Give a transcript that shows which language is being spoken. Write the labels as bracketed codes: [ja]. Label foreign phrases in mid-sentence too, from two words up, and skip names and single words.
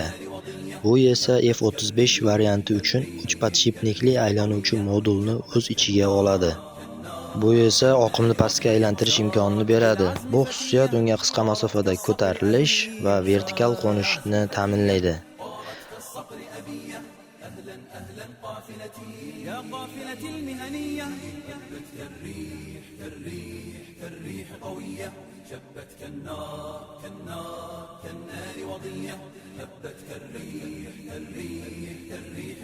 [uz] Bu esa F-35 varianti uchun uch podshipnikli aylanuvchi modulni o'z ichiga oladi. Bu esa oqimni pastga aylantirish imkonini beradi. Bu xususiyat unga qisqa masofada ko'tarilish va vertikal qo'nishni ta'minlaydi. [ar] يا قافلة المهنية هبت كالريح كالريح كالريح قوية شبت كالنار كالنار كالنار وضية هبت كالريح كالريح كالريح